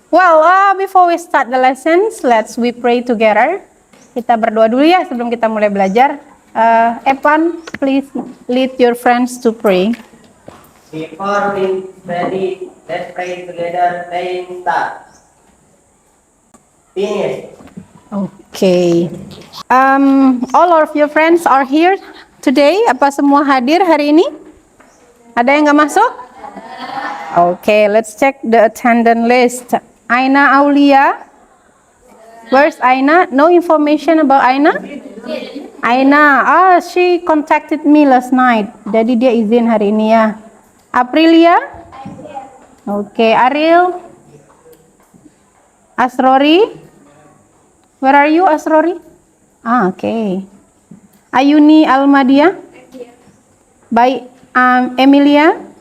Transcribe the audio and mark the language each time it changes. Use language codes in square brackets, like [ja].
[en] Well, before we start the lessons, we pray together. [id] Kita berdoa dulu ya sebelum kita mulai belajar. [en] Evan, please lead your friends to pray. Before we study, let's pray together. Playing start. Finish. Okay. All of your friends are here today. [id] Apa semua hadir hari ini? Ada yang nggak masuk? [en] Okay, let's check the attendance list. Aina Aulia. Where's Aina? No information about Aina? Aina, she contacted me last night. [id] Jadi dia izin hari ini ya. [en] Aprilia? Okay, Ariel? Asrori? Where are you, Asrori? Okay. [id] Ayuni Almadia? Baik, Emilia?